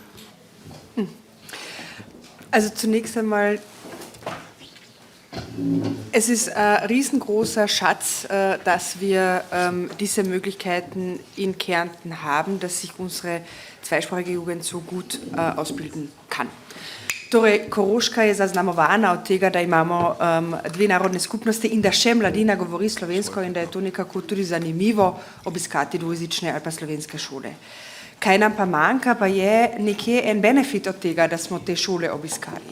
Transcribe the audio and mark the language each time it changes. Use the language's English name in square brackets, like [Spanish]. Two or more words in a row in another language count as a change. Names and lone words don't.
[German] Also zunächst einmal, es ist ein riesengroßer Schatz, dass wir diese Möglichkeiten in Kärnten haben, dass sich unsere zweisprachige Jugend so gut ausbilden kann. [Slovenian] Torej, Koroška je zaznamovana od tega, da imamo dve narodne skupnosti in da še mladina govori slovensko in da je to nekako tudi zanimivo obiskati dvojezične ali pa slovenske šole. Kaj nam pa manjka, pa je nekje en benefit od tega, da smo te šole obiskali.